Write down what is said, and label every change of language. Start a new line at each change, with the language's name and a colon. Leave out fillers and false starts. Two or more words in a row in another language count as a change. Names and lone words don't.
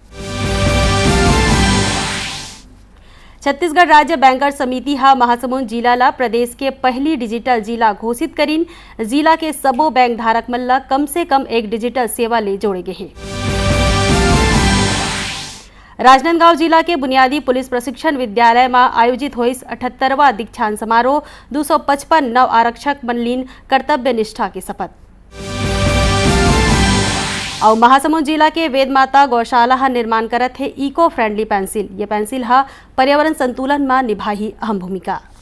Chhattisgarhi: छत्तीसगढ़ राज्य बैंकर्स समिति हा महासमुंद जिला ला प्रदेश के पहली डिजिटल जिला घोषित करीन। जिला के सबो बैंक धारक मन ला कम से कम एक डिजिटल सेवा ले जोड़े गए हैं। राजनांदगांव जिला के बुनियादी पुलिस प्रशिक्षण विद्यालय में आयोजित हुई 78वां दीक्षांत समारोह 255 नव आरक्षक मनलीन कर्तव्य निष्ठा की शपथ। और महासमुंद जिला के वेद माता गौशाला हा निर्माण करत है इको फ्रेंडली पेंसिल। ये पेंसिल हा पर्यावरण संतुलन में निभाही अहम भूमिका।